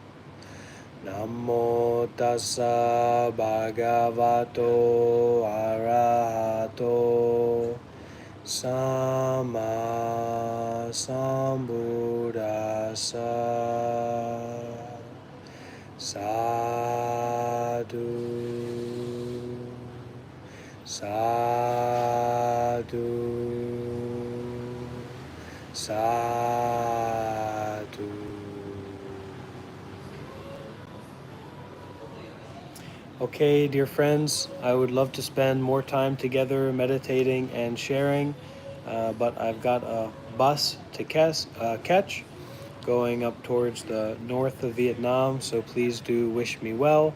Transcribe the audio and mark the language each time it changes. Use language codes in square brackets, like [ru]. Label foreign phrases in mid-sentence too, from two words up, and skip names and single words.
[pi] Namo tassa bhagavato arahato samma sambuddhassa. Sadhu, sadhu, sadhu. [en] Okay, dear friends, I would love to spend more time together meditating and sharing, but I've got a bus to catch going up towards the north of Vietnam, so please do wish me well.